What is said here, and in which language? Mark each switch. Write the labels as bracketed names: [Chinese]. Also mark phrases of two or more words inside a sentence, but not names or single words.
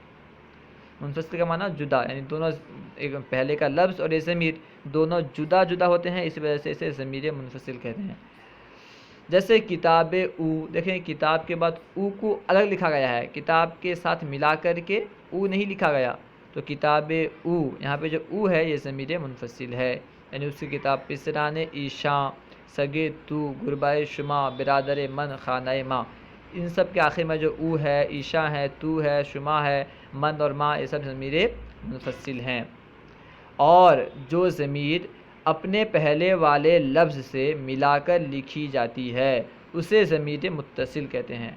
[Urdu] منفصل کا معنی جدا، یعنی دونوں، ایک پہلے کا لفظ اور یہ ضمیر دونوں جدا جدا ہوتے ہیں، اس وجہ سے اسے ضمیر منفصل کہتے ہیں. جیسے [Persian] کتاب او، [Urdu] دیکھیں کتاب کے بعد او کو الگ لکھا گیا ہے، کتاب کے ساتھ ملا کر کے او نہیں لکھا گیا. تو [Persian] کتاب او، [Urdu] یہاں پہ جو او ہے یہ ضمیر منفصل ہے، یعنی اس کی کتاب [Persian] پسران ایشاں، سگے تو، غربائے شما، برادر من، خانہ ماں. [Urdu] ان سب کے آخر میں جو او ہے، ایشا ہے، تو ہے، شما ہے، من اور ماں، یہ سب ضمیر منفصل ہیں. اور جو ضمیر اپنے پہلے والے لفظ سے ملا کر لکھی جاتی ہے اسے ضمیر متصل کہتے ہیں.